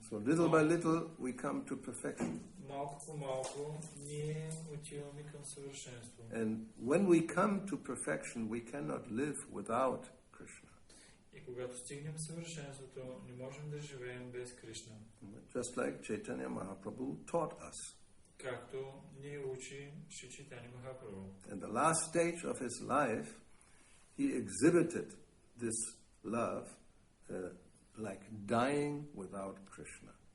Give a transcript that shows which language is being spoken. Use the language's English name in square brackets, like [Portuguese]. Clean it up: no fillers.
[English] So little by little we come to perfection. [Bulgarian] Малко по малко ние отиваме към съвършенство. [English] And when we come to perfection, we cannot live without Krishna. [Bulgarian] И когато стигнем съвършенството, не можем да живеем без Кришна. [English] Just like Chaitanya Mahaprabhu taught us. [Bulgarian] Както ни учи Шри Чайтanya Махапрабху. [English] In the last stage of his life, he exhibited this love like dying without Krishna.